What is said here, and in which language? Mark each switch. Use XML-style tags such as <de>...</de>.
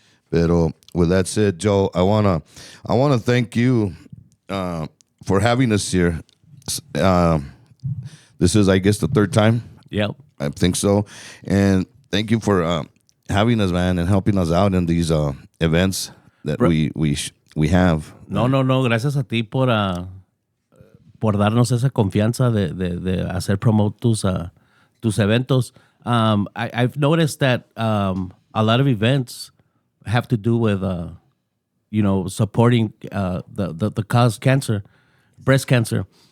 <en>Pero with that said, Joe, I wanna thank you for having us here. This is, I guess, the third time. Yep. I think so. And thank you for having us, man, and helping us out in these events that we have. No.</en> <es>Gracias a ti por darnos esa confianza de hacer promote tus eventos.</es> <en>I've noticed that a lot of events have to do with supporting the cause cancer, breast cancer.</en>